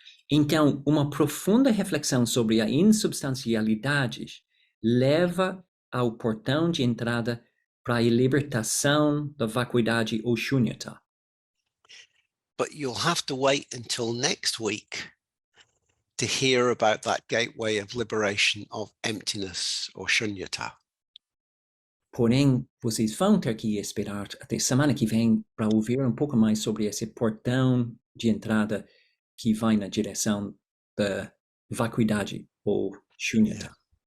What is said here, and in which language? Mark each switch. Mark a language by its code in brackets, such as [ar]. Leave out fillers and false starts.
[pt] Então, uma profunda reflexão sobre a insubstancialidade leva ao portão de entrada para a libertação da vacuidade ou shunyata. [en] But you'll have to wait until next week to hear about that gateway of liberation of emptiness or shunyata. [pt] Porém, vocês vão ter que esperar até semana que vem para ouvir um pouco mais sobre esse portão de entrada que vai na direção da vacuidade ou shunyata.